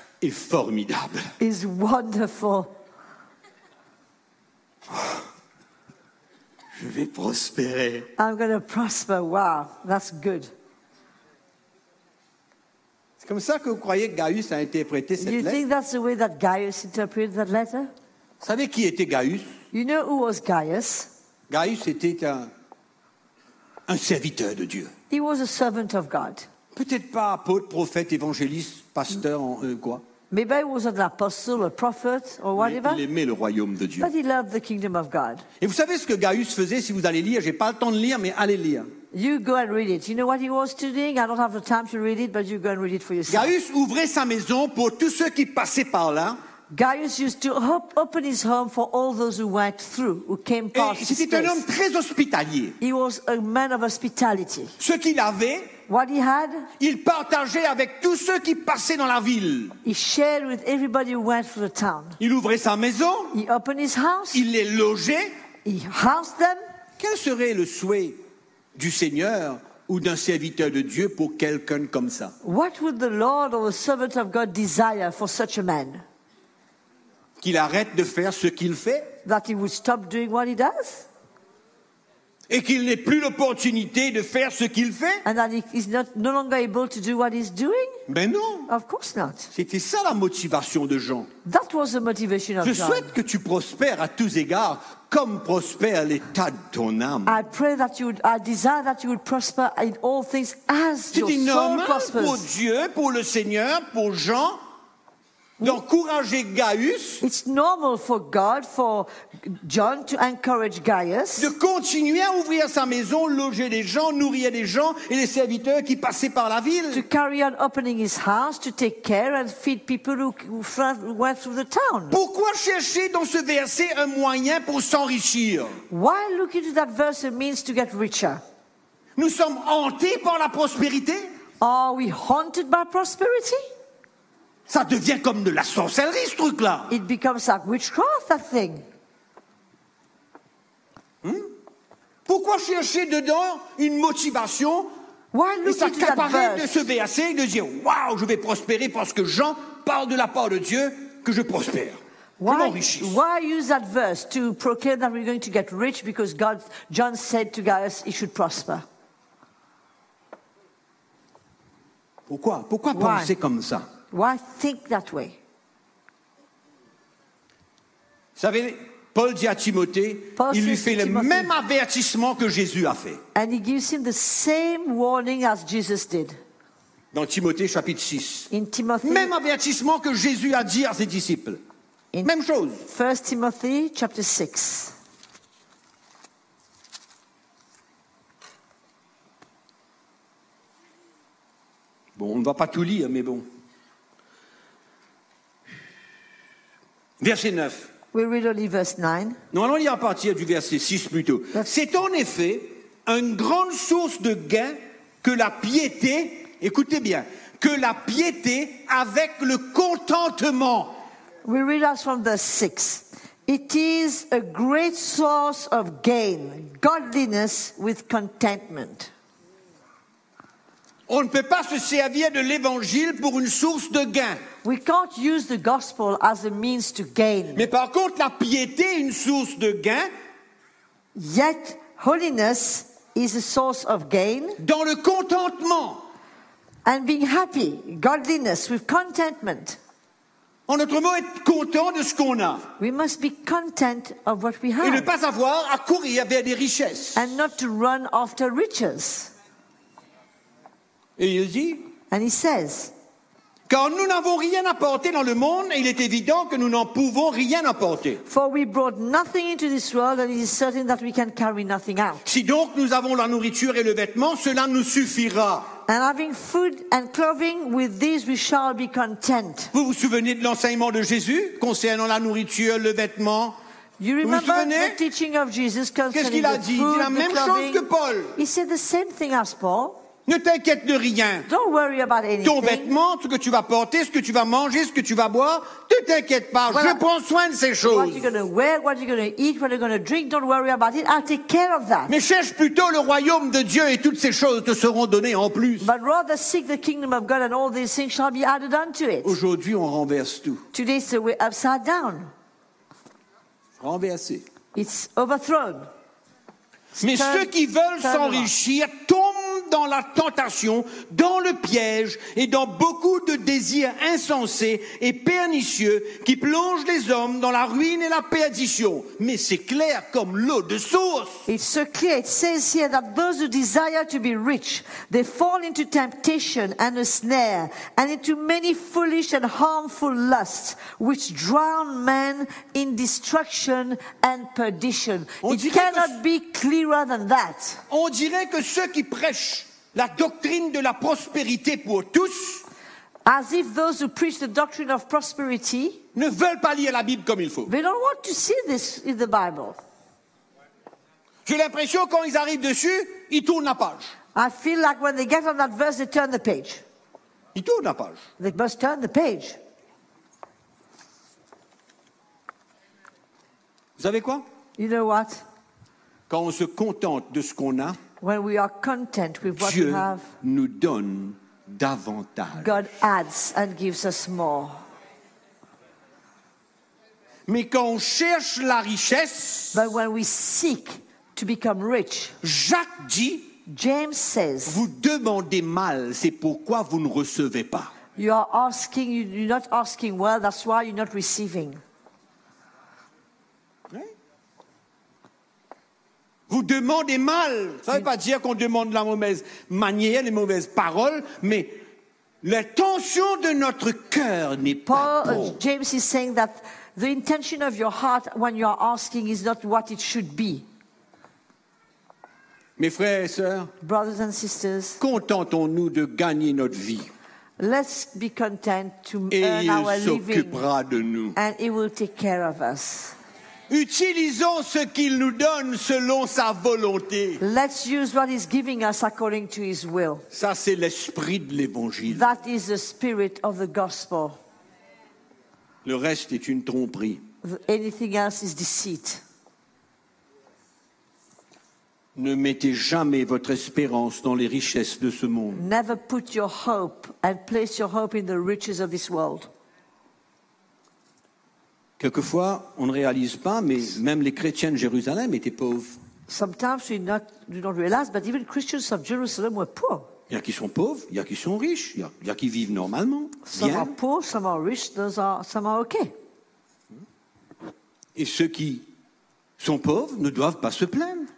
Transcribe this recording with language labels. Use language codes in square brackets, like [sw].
[fr] est formidable. [en] Is wonderful. [fr] Je vais prospérer. [en] I'm going to prosper. Wow, that's good. [fr] C'est comme ça que vous croyez que Gaius a interprété cette lettre? [en] You think that's the way that Gaius interpreted that letter? [fr] Vous savez qui était Gaius? [en] You know who was Gaius? [fr] Gaius était un serviteur de Dieu. [en] He was a servant of God. [fr] Peut-être pas apôtre, prophète, évangéliste, pasteur, quoi. [en] Maybe he was an apostle, a prophet, or whatever. [fr] Il aimait le royaume de Dieu. [en] But he loved the kingdom of God. [fr] Et vous savez ce que Gaius faisait, si vous allez lire, j'ai pas le temps de lire, mais allez lire. [en] You go and read it. You know what he was doing? I don't have the time to read it, but you go and read it for yourself. [fr] Gaius ouvrait sa maison pour tous ceux qui passaient par là. [en] Gaius used to open his home for all those who went through, who came past. [fr] Et c'était un homme très hospitalier. [en] He was a man of hospitality. [fr] Ce qu'il avait, [en] what he had, [fr] il partageait avec tous ceux qui passaient dans la ville. [en] He shared with everybody who went through the town. [fr] Il ouvrait sa maison. [en] He opened his house. [fr] Il les logeait. [en] He housed them. [fr] Quel serait le souhait du Seigneur ou d'un serviteur de Dieu pour quelqu'un comme ça? [en] What would the Lord or the servant of God desire for such a man? [fr] Qu'il arrête de faire ce qu'il fait? [en] That he would stop doing what he does? [fr] Et qu'il n'ait plus l'opportunité de faire ce qu'il fait? [en] And that he's not no longer able to do what he's doing? [fr] Ben non. [en] Of course not. [fr] C'était ça la motivation de Jean. [en] That was the motivation of [fr] Je [en] John. [fr] Je souhaite que tu prospères à tous égards, comme prospère l'état de ton âme. [en] I pray that you would, I desire that you would prosper in all things as your soul prospers. [fr] C'était normal pour Dieu, pour le Seigneur, pour Jean. D'encourager Gaius. [en] It's normal for God, for John to encourage Gaius. [fr] De continuer à ouvrir sa maison, loger des gens, nourrir des gens et les serviteurs qui passaient par la ville. [en] To carry on opening his house, to take care and feed people who went through the town. [fr] Pourquoi chercher dans ce verset un moyen pour s'enrichir? [en] Why look into that verse a means to get richer? [fr] Nous sommes hantés par la prospérité? [en] Are we haunted by prosperity? [fr] Ça devient comme de la sorcellerie, ce truc-là. [en] It becomes like witchcraft, that thing. [fr] Pourquoi chercher dedans une motivation? [en] Why look [fr] et ça t'apparaît de se verser et de dire, waouh, je vais prospérer parce que Jean parle de la part de Dieu que je prospère. [en] Why use that verse to proclaim that we're going to get rich because God, John said to Gaius, he should prosper. [fr] Pourquoi? Pourquoi penser comme ça? [en] Why think that way? [fr] Vous savez, Paul dit à Timothée, il lui fait le même avertissement que Jésus a fait. [en] And he gives him the same warning as Jesus did. [fr] Dans Timothée chapitre 6. [en] In Timothy, [fr] même avertissement que Jésus a dit à ses disciples. In même chose. [en] 1 Timothy chapter 6. [fr] Bon, on ne va pas tout lire, mais bon. Verset 9. [en] We read only verse 9. [fr] Non, allons lire à partir du verset 6 plutôt. C'est en effet une grande source de gain que la piété, écoutez bien, que la piété avec le contentement. [en] We read us from verse 6. It is a great source of gain, godliness with contentment. [fr] On ne peut pas se servir de l'évangile pour une source de gain. [en] We can't use the gospel as a means to gain. [fr] Mais par contre, la piété est une source de gain. [en] Yet, holiness is a source of gain. [fr] Dans le contentement. [en] And being happy, godliness with contentment. [fr] En autre mot, être content de ce qu'on a. [en] We must be content of what we have. [fr] Et ne pas avoir à courir vers des richesses. [en] And not to run after riches. [fr] Et il dit, [en] and he says, [fr] car nous n'avons rien apporté dans le monde et il est évident que nous n'en pouvons rien apporter. [en] For we brought nothing into this world and it is certain that we can carry nothing out. [fr] Si donc nous avons la nourriture et le vêtement, cela nous suffira. [en] And having food and clothing, with these we shall be content. [fr] Vous vous souvenez de l'enseignement de Jésus concernant la nourriture, le vêtement? [en] You remember the teaching of Jesus concerning [fr] Qu'est-ce qu'il a dit? [en] Food, [fr] il dit la même [en] clothing. [fr] Chose que Paul. [en] He said the same thing as Paul. [fr] Ne t'inquiète de rien. [en] Don't worry about anything. [fr] Ton vêtement, ce que tu vas porter, ce que tu vas manger, ce que tu vas boire, ne t'inquiète pas, je prends soin de ces choses. [en] What you're going to wear, what you're going to eat, what you're going to drink, don't worry about it. I'll take care of that. [fr] Mais cherche plutôt le royaume de Dieu et toutes ces choses te seront données en plus. [en] But rather seek the kingdom of God and all these things shall be added unto it. [fr] Aujourd'hui, on renverse tout. [en] Today, so we're upside down. [fr] Renversé. [en] It's overthrown. [fr] Mais ceux qui veulent s'enrichir tombent dans la tentation, dans le piège et dans beaucoup de désirs insensés et pernicieux qui plongent les hommes dans la ruine et la perdition. Mais c'est clair comme l'eau de source. [en] It's so clear, it says here that those who desire to be rich, they fall into temptation and a snare and into many foolish and harmful lusts which drown men in destruction and perdition. It cannot be clear. Than that. [fr] On dirait que ceux qui prêchent la doctrine de la prospérité pour tous, [en] as if those who preach the doctrine of prosperity, [fr] ne veulent pas lire la Bible comme il faut. [en] They don't want to see this in the Bible. [fr] J'ai l'impression quand ils arrivent dessus, ils tournent la page. [en] I feel like when they get on that verse, they turn the page. [fr] Ils tournent la page. [en] They must turn the page. [fr] Vous savez quoi? [en] You know what? [fr] Quand on se contente de ce qu'on a, [en] when we are content with what [fr] Dieu [en] we have, [fr] nous donne davantage. [en] God adds and gives us more. [fr] Mais quand on cherche la richesse, [en] but when we seek to become rich. [fr] Jacques dit, [en] James says, [fr] vous demandez mal, c'est pourquoi vous ne recevez pas. [en] You are asking, you're not asking well, that's why you're not receiving. [fr] Vous demandez mal. Ça ne veut pas dire qu'on demande la mauvaise manière, les mauvaises paroles, mais l'intention de notre cœur n'est pas bonne. [en] James is saying that the intention of your heart when you are asking is not what it should be. [fr] Mes frères et sœurs, [en] brothers and sisters, [fr] contentons-nous de gagner notre vie. [en] Let's be content to earn our living. [fr] Et il s'occupera de nous. [en] And he will take care of us. [fr] Utilisons ce qu'il nous donne selon sa volonté. [en] Let's use what he's giving us according to his will. [fr] Ça, c'est l'esprit de l'évangile. [en] That is the spirit of the gospel. [fr] Le reste est une tromperie. [en] Anything else is deceit. [fr] Ne mettez jamais votre espérance dans les richesses de ce monde. [en] Never put your hope and place your hope in the riches of this world. [fr] Quelquefois, on ne réalise pas, mais même les chrétiens de Jérusalem étaient pauvres. [en] Sometimes we don't realize, but even Christians of Jerusalem were poor. [fr] Il y a qui sont pauvres, il y a qui sont riches, il y a qui vivent normalement. [en] Some are poor, some are rich, some are okay. [fr] Et ceux qui sont pauvres ne doivent pas se plaindre.